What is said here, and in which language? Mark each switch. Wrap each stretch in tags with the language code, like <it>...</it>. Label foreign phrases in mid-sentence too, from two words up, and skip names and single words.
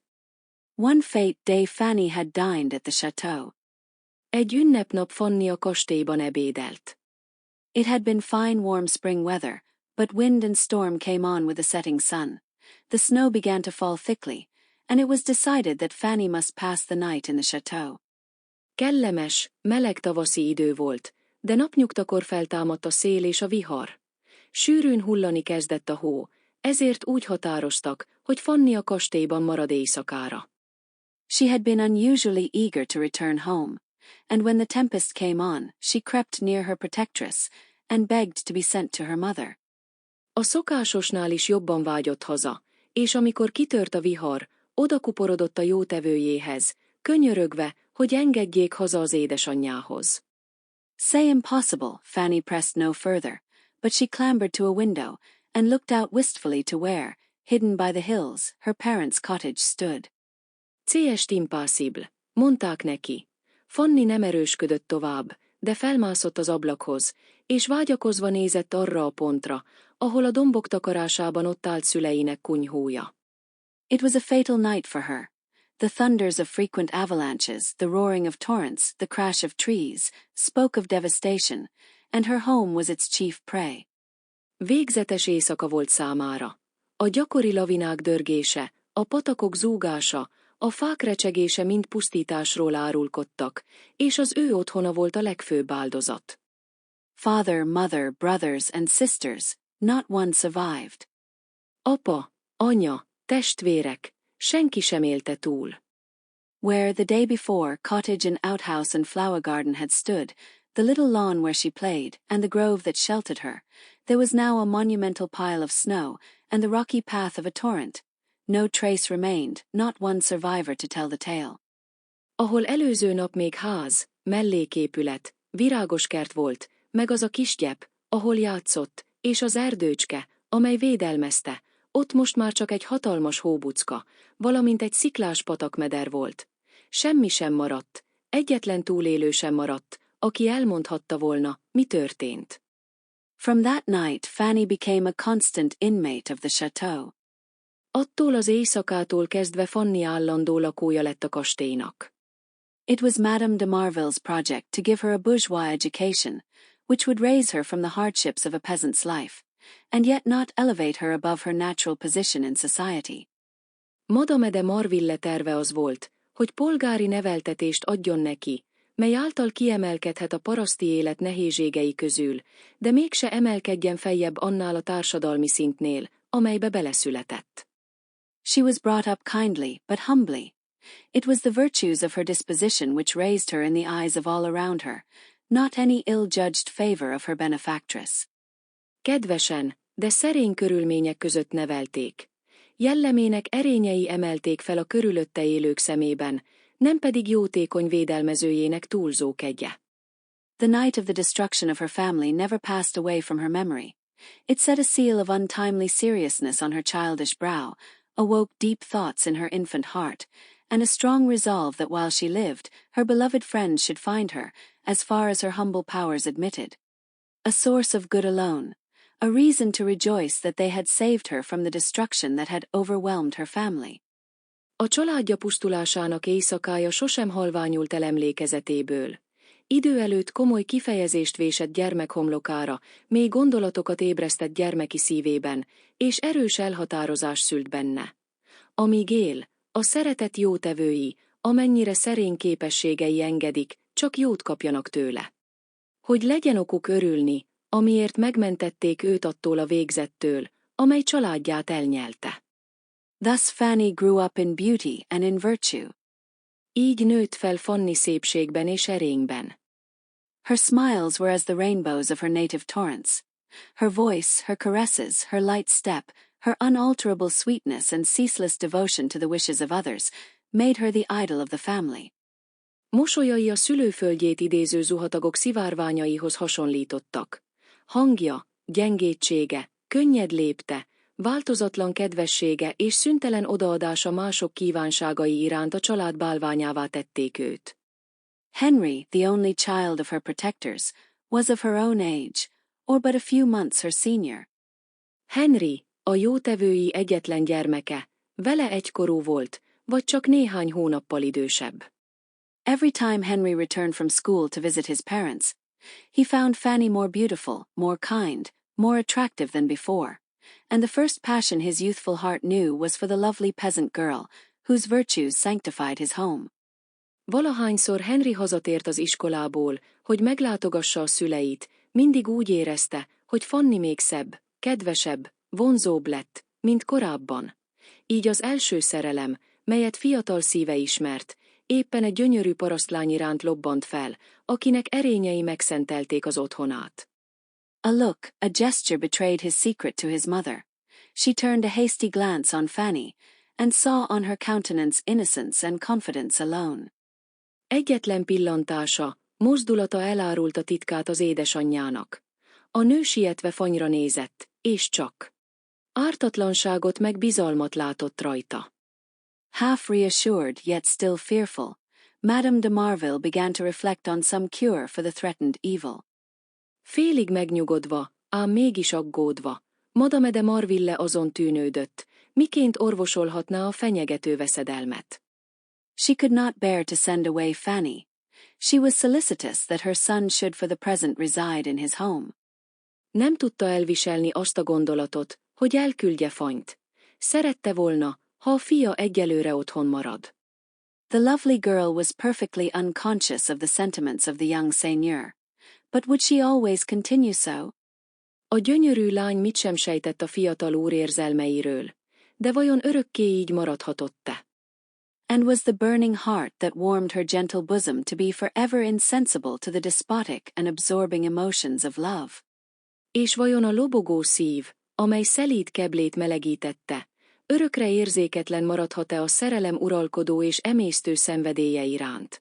<en>One fete day Fanny had dined at the chateau.</en> <hu>Egy ünnepnap Fanny a kastélyban ebédelt.</hu> <en>It had been fine warm spring weather, but wind and storm came on with the setting sun. The snow began to fall thickly, and it was decided that Fanny must pass the night in the chateau.</en> <hu>Kellemes, meleg tavaszi idő volt, de napnyugtakor feltámadt a szél és a vihar. Sűrűn hullani kezdett a hó, ezért úgy határoztak, hogy Fanny a kastélyban marad éjszakára.</hu> <en>She had been unusually eager to return home, and when the tempest came on, she crept near her protectress, and begged to be sent to her mother.</en> <hu>A szokásosnál is jobban vágyott haza, és amikor kitört a vihar, odakuporodott a jótevőjéhez, könyörögve, hogy engedjék haza az édesanyjához.</hu> <en>Say impossible, Fanny pressed no further, but she clambered to a window, and looked out wistfully to where, hidden by the hills, her parents' cottage stood.</en> <fr>C'est impossible,</fr> <hu>mondták neki. Fanny nem erősködött tovább, de felmászott az ablakhoz, és vágyakozva nézett arra a pontra, ahol a dombok takarásában ott állt szüleinek kunyhója.</hu> <en>It was a fatal night for her. The thunders of frequent avalanches, the roaring of torrents, the crash of trees, spoke of devastation, and her home was its chief prey.</en> <hu>Végzetes éjszaka volt számára. A gyakori lavinák dörgése, a patakok zúgása, a fák recsegése mind pusztításról árulkodtak, és az ő otthona volt a legfőbb áldozat.</hu> <en>Father, mother, brothers and sisters, not one survived.</en> <hu>Apa, anya, testvérek, senki sem élte túl.</hu> <en>Where the day before cottage and outhouse and flower garden had stood, the little lawn where she played, and the grove that sheltered her, there was now a monumental pile of snow, and the rocky path of a torrent. No trace remained, not one survivor to tell the tale.</en> <hu>Ahol előző nap még ház, melléképület, virágos kert volt, meg az a kisgyep, ahol játszott, és az erdőcske, amely védelmezte, ott most már csak egy hatalmas hóbucka, valamint egy sziklás patakmeder volt. Semmi sem maradt, egyetlen túlélő sem maradt, aki elmondhatta volna, mi történt.</hu> <en>From that night Fanny became a constant inmate of the chateau.</en> <hu>Attól az éjszakától kezdve Fanny állandó lakója lett a kastélynak.</hu> <en>It was Madame de Marville's project to give her a bourgeois education, which would raise her from the hardships of a peasant's life, and yet not elevate her above her natural position in society.</en> <hu>Madame de Marville terve az volt, hogy polgári neveltetést adjon neki, mely által kiemelkedhet a paraszti élet nehézségei közül, de mégse emelkedjen feljebb annál a társadalmi szintnél, amelybe beleszületett.</hu> <en>She was brought up kindly, but humbly. It was the virtues of her disposition which raised her in the eyes of all around her, not any ill-judged favor of her benefactress.</en> <hu>Kedvesen, de szerény körülmények között nevelték. Jellemének erényei emelték fel a körülötte élők szemében, nem pedig jótékony védelmezőjének túlzó kegye.</hu> <en>The night of the destruction of her family never passed away from her memory. It set a seal of untimely seriousness on her childish brow, awoke deep thoughts in her infant heart, and a strong resolve that while she lived, her beloved friends should find her, as far as her humble powers admitted, a source of good alone, a reason to rejoice that they had saved her from the destruction that had overwhelmed her family.</en> <hu>A családja pusztulásának éjszakája sosem halványult el emlékezetéből. Idő előtt komoly kifejezést vésett gyermekhomlokára, mély gondolatokat ébresztett gyermeki szívében, és erős elhatározás szült benne. Amíg él, a szeretet jótevői, amennyire szerény képességei engedik, csak jót kapjanak tőle. Hogy legyen okuk örülni, amiért megmentették őt attól a végzettől, amely családját elnyelte.</hu> <en>Thus Fanny grew up in beauty and in virtue.</en> <hu>Így nőtt fel Fanny szépségben és erényben.</hu> <en>Her smiles were as the rainbows of her native torrents. Her voice, her caresses, her light step, her unalterable sweetness and ceaseless devotion to the wishes of others, made her the idol of the family.</en> <hu>Mosolyai a szülőföldjét idéző zuhatagok szivárványaihoz hasonlítottak. Hangja, gyengétsége, könnyed lépte, változatlan kedvessége és szüntelen odaadása mások kívánságai iránt a család bálványává tették őt.</hu> <en>Henry, the only child of her protectors, was of her own age, or but a few months her senior.</en> <hu>Henry, a jótevői egyetlen gyermeke, vele egykorú volt, vagy csak néhány hónappal idősebb.</hu> <en>Every time Henry returned from school to visit his parents, he found Fanny more beautiful, more kind, more attractive than before, and the first passion his youthful heart knew was for the lovely peasant girl, whose virtues sanctified his home.</en> <hu>Valahányszor Henry hazatért az iskolából, hogy meglátogassa a szüleit, mindig úgy érezte, hogy Fanny még szebb, kedvesebb, vonzóbb lett, mint korábban. Így az első szerelem, melyet fiatal szíve ismert, éppen egy gyönyörű parasztlány iránt lobbant fel, akinek erényei megszentelték az otthonát.</hu> <en>A look, a gesture betrayed his secret to his mother. She turned a hasty glance on Fanny, and saw on her countenance innocence and confidence alone.</en> <hu>Egyetlen pillantása, mozdulata elárulta titkát az édesanyjának. A nő sietve Fannyra nézett, és csak ártatlanságot meg bizalmat látott rajta.</hu> <en>Half reassured, yet still fearful, Madame de Marville began to reflect on some cure for the threatened evil.</en> <hu>Félig megnyugodva, ám mégis aggódva, Madame de Marville azon tűnődött, miként orvosolhatná a fenyegető veszedelmet.</hu> <en>She could not bear to send away Fanny. She was solicitous that her son should for the present reside in his home.</en> <hu>Nem tudta elviselni azt a gondolatot, hogy elküldje Fannyt. Szerette volna, ha a fia egyelőre otthon marad.</hu> <en>The lovely girl was perfectly unconscious of the sentiments of the young seigneur. But would she always continue so?</en> <hu>A gyönyörű lány mit sem sejtett a fiatal úr érzelmeiről, de vajon örökké így maradhatott-e?</hu> <en>And was the burning heart that warmed her gentle bosom to be forever insensible to the despotic and absorbing emotions of love?</en> <hu>És vajon a lobogó szív, amely szelíd keblét melegítette, örökre érzéketlen maradhat-e a szerelem uralkodó és emésztő szenvedélye iránt?</hu>